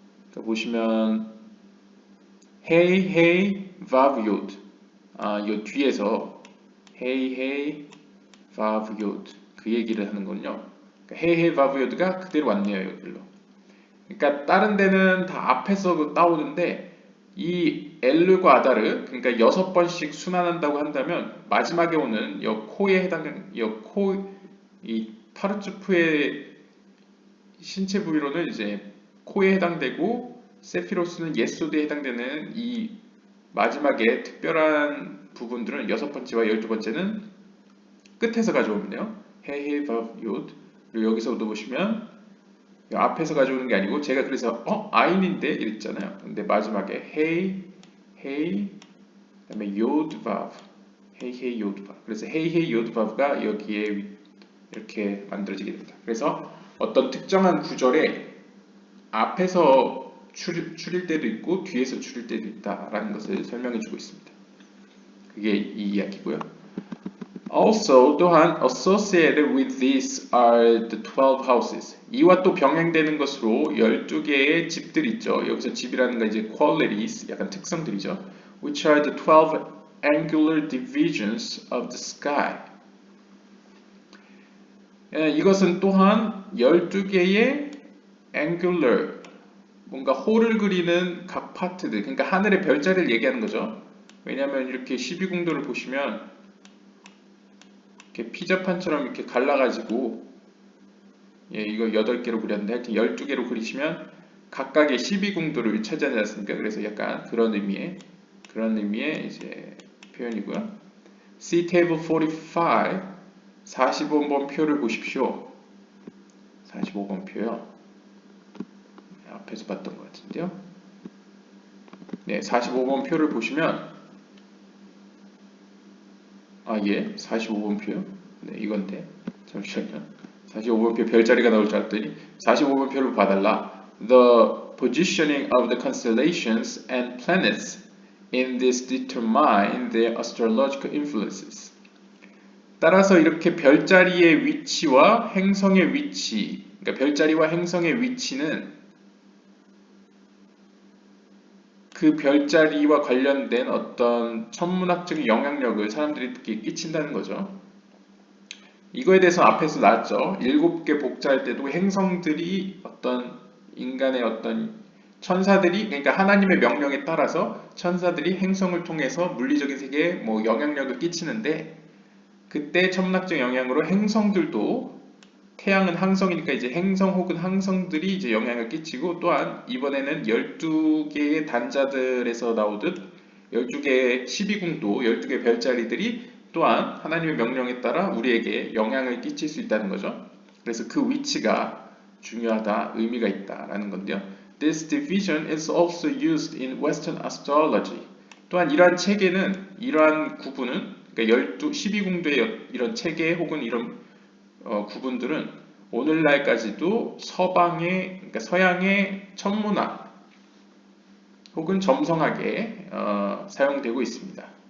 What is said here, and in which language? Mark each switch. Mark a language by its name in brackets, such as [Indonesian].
[Korean] 그러니까 보시면 hey hey vav yod 이 뒤에서 hey hey vav yod 그 얘기를 하는군요. 그러니까 hey hey vav yod가 그대로 왔네요. 여기로. 그러니까 다른 데는 다 앞에서 따오는데 이 엘르과 아다르 그러니까 6번씩 순환한다고 한다면 마지막에 오는 이 코에 해당하는 이 파르츠프의 신체 부위로는 이제 코에 해당되고 세피로스는 예소드에 해당되는 이 마지막에 특별한 부분들은 6번째와 12번째는 끝에서 가져오면요. 헤헤 바브 요드 그리고 여기서도 보시면 앞에서 가져오는 게 아니고 제가 그래서 아인인데 이랬잖아요. 근데 마지막에 헤이 헤이 그다음에 요드 바브 헤이 헤이 요드 바브 그래서 헤이 헤이 요드 바브가 여기에 이렇게 만들어지게 됩니다. 그래서 어떤 특정한 구절에 앞에서 추릴 때도 있고 뒤에서 추릴 때도 있다라는 것을 설명해 주고 있습니다. 그게 이 이야기고요. [English] Also, [Korean] 또한 [English] associated with this are the 12 houses. [Korean] 이와 또 병행되는 것으로 12개의 집들 있죠. 여기서 집이라는 건 이제 qualities, 약간 특성들이죠. [English] Which are the 12 angular divisions of the sky. [Korean] 이것은 또한 12개의 angular, 뭔가 홀을 그리는 각 파트들, 그러니까 하늘의 별자리를 얘기하는 거죠. 왜냐하면 이렇게 12궁도를 보시면 이렇게 피자판처럼 이렇게 갈라가지고 이거 8개로 그렸는데 하여튼 12개로 그리시면 각각의 12궁도를 차지하지 않습니까? 그래서 약간 그런 의미의 이제 표현이고요. [English] See table 45 [Korean] 45번 표를 보십시오. 45번 표요. 앞에서 봤던 것 같은데요. 네, 45번 표를 보시면 45번 표요? 네, 이건데 잠시만요. 45번 표 별자리가 나올 줄 알았더니 45번 표를 봐달라. [English] The positioning of the constellations and planets in this determine their astrological influences. [Korean] 따라서 이렇게 별자리의 위치와 행성의 위치, 그러니까 별자리와 행성의 위치는 그 별자리와 관련된 어떤 천문학적인 영향력을 사람들이 끼친다는 거죠. 이거에 대해서 앞에서 나왔죠. 7개 복자일 때도 행성들이 어떤 인간의 어떤 천사들이 그러니까 하나님의 명령에 따라서 천사들이 행성을 통해서 물리적인 세계에 뭐 영향력을 끼치는데 그때 천문학적 영향으로 행성들도 태양은 항성이니까 이제 행성 혹은 항성들이 이제 영향을 끼치고 또한 이번에는 12개의 단자들에서 나오듯 12개의 12궁도 12개의 별자리들이 또한 하나님의 명령에 따라 우리에게 영향을 끼칠 수 있다는 거죠. 그래서 그 위치가 중요하다, 의미가 있다라는 건데요. [English] This division is also used in Western astrology. [Korean] 또한 이러한 체계는, 이러한 구분은, 그러니까 12궁도의 이런 체계 혹은 이런 구분들은 오늘날까지도 서방의, 그러니까 서양의 천문학 혹은 점성학에 사용되고 있습니다.